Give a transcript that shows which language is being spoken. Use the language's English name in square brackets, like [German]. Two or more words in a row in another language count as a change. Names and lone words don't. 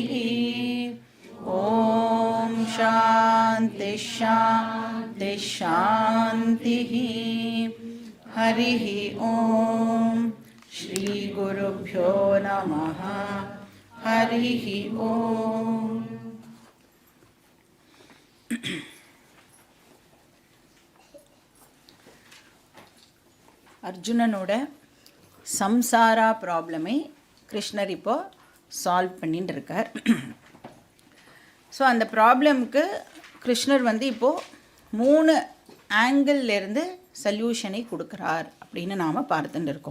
[Sanskrit] ॐ शान्ति शान्ति शान्तिः। हरिः ॐ श्रीगुरुभ्यो नमः। हरिः ॐ। [Tamil] அர்ஜுனனோட சம்சாரா ப்ராப்ளமை கிருஷ்ணர் இப்போ சால்வ் பண்ணிட்டு இருக்கார். ஸோ அந்த ப்ராப்ளம்க்கு கிருஷ்ணர் இப்போது 3 ஆங்கிள்லேருந்து சொல்யூஷனை கொடுக்குறார் அப்படின்னு நாம் பார்த்துட்டு இருக்கோம்.